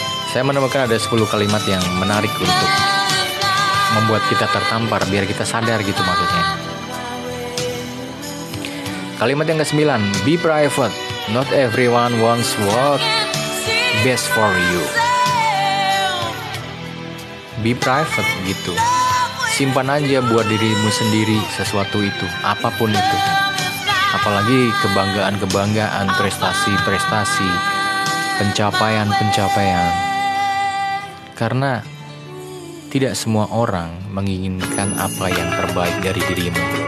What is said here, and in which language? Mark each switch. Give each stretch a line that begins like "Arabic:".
Indonesian: Saya menemukan ada 10 kalimat yang menarik untuk membuat kita tertampar, biar kita sadar gitu maksudnya. Kalimat yang ke-9,
English: be private. Not everyone wants what best for you. Be private gitu.
Indonesian: Simpan aja buat dirimu sendiri sesuatu itu, apapun itu. Apalagi kebanggaan-kebanggaan, prestasi-prestasi, pencapaian-pencapaian. Karena tidak semua orang menginginkan apa yang terbaik dari dirimu.